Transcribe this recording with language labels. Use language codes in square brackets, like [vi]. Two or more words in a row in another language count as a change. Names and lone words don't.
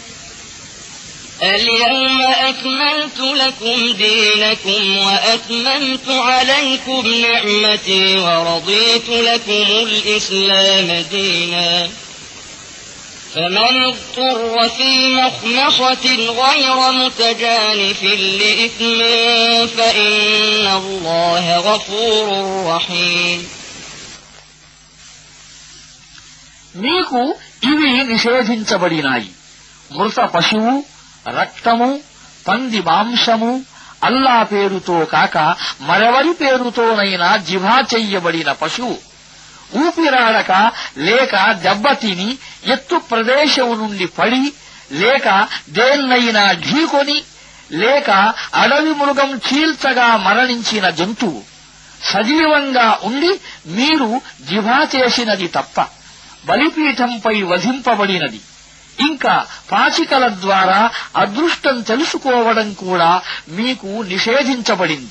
[ar] اليوم أكملت لكم دينكم وأتممت عليكم نعمتي ورضيت لكم الإسلام دينا فمن اضطر في مخمصة غير متجانف لإثم فإن الله غفور رحيم [te] మీకు ఇవి నిషేధించబడినాయి: మృత పశువు, రక్తము, పంది మాంసము, అల్లా పేరుతో కాక మరెవరి పేరుతోనైనా జిభా చెయ్యబడిన పశువు, ఊపిరాడక లేక దెబ్బతిని ఎత్తు ప్రదేశం నుండి పడి లేక దేన్నైనా ఢీకొని లేక అడవి మృగం చీల్చగా మరణించిన జంతువు, సజీవంగా ఉండి మీరు జిభా చేసినది తప్ప బలిపీఠంపై వధింపబడినది ఇంకా పాచికల ద్వారా అదృష్టం తెలుసుకోవడం కూడా మీకు నిషేధించబడింది.